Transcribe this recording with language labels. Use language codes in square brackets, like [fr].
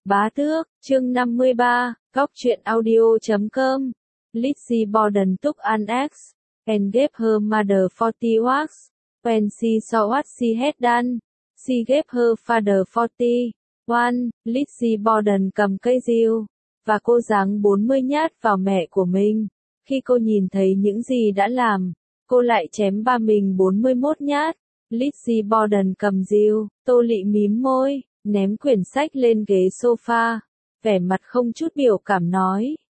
[vi] Bá Tước, chương 53, góc truyện audio.com. [en] Lizzie Borden took an axe and gave her mother 40 whacks. When she saw what she had done, she gave her father 41. [vi] Lizzie Borden cầm cây rìu và cô giáng 40 nhát vào mẹ của mình. Khi cô nhìn thấy những gì đã làm, cô lại chém ba mình 41 nhát. Lizzie Borden cầm rìu, Tô Lệ mím môi, ném quyển sách lên ghế sofa, vẻ mặt không chút biểu cảm nói.